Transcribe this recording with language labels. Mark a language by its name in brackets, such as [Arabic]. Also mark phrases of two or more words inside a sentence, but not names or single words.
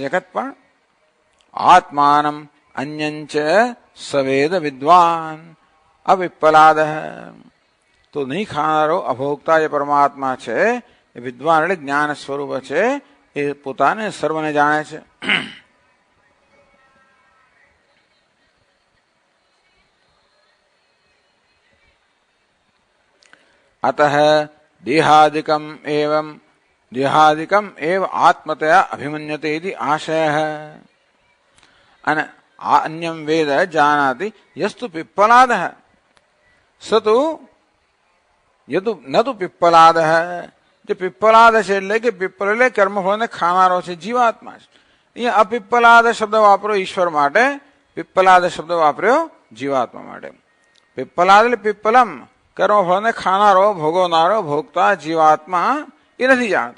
[Sanskrit] जगत पण आत्मानम अन्यंच सवेद विद्वान अविप्पलाद. [Gujarati] તો નહીં ખાનારો અભોગતા જે પરમાત્મા છે એ વિદ્વાન એટલે જ્ઞાન સ્વરૂપ છે. એ પોતાને સર્વને જાણે છે. [Sanskrit] अतः देहादिकम एव आत्मतया अभिमन्यते इति आशयः. अन अन्यं वेद जानाति यस्तु पिप्पलादः स तु यदु न तु पिप्पलादः. [Gujarati] જે પિપ્પલાદ છે એટલે કે પીપલ એટલે કર્મફળને ખાનારો છે, જીવાત્મા છે. અહીંયા અપિપ્પલાદ શબ્દ વાપર્યો ઈશ્વર માટે, પિપ્પલાદ શબ્દ વાપર્યો જીવાત્મા માટે. પિપ્પલાદ એટલે પીપલમ, કર્મફળને ખાનારો, ભોગવનારો, ભોગતા જીવાત્મા એ નથી જાણતો.